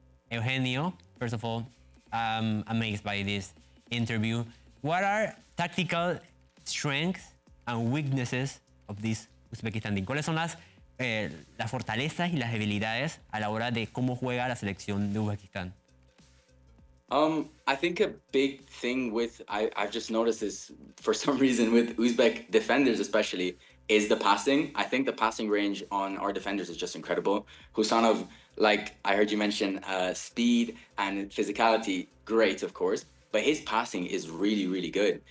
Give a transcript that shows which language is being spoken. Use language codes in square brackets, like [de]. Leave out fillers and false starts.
[en] Eugenio, first of all, I'm amazed by this interview. What are tactical strengths and weaknesses of this Uzbekistan team? [es] ¿Cuáles son las fortalezas y las debilidades a la hora de cómo juega la selección de Uzbekistán? [en] I think a big thing with, I've just noticed this for some reason with Uzbek defenders especially, is the passing. I think the passing range on our defenders is just incredible. Hussanov, like I heard you mention, speed and physicality, great of course, but his passing is really, really good.